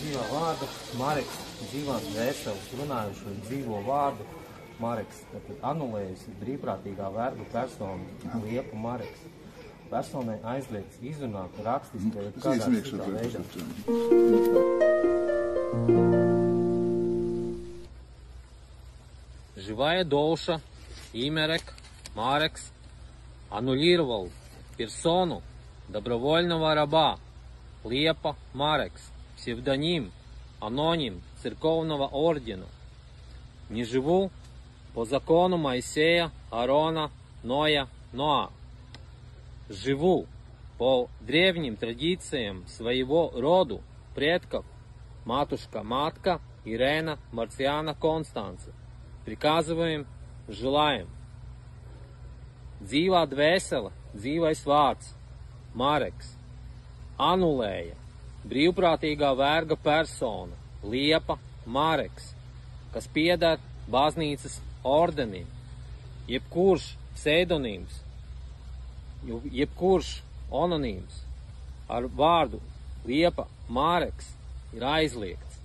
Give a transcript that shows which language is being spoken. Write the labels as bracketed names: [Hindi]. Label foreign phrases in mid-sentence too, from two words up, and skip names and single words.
[Latvian] vārdu Mareks, dzīvās dvēseles runājušo dzīvo vārdu Mareks, tad anulējusi brīvprātīgā verga persona Liepa Mareks. Personai aizliegts izrunāt rakstiski vai kādā citā veidā. [Russian] Живая душа Имерек Марекс аннулировал персону добровольного раба Лепа Марекс, псевдоним, аноним церковного ордена. Не живу по закону Моисея, Аарона, Ноя, Ноа. Живу по древним традициям своего роду предков матушка-матка Ирена Марциана Констанца. Приказываем, желаем. [Latvian] Dzīvā dvēsele, dzīvais vārds, Mareks, anulēja brīvprātīgā verga persona, Liepa Mareks, kas pieder baznīcas ordenim, jebkurš pseidonīms, jebkurš anonīms ar vārdu Liepa Mareks ir aizliegts.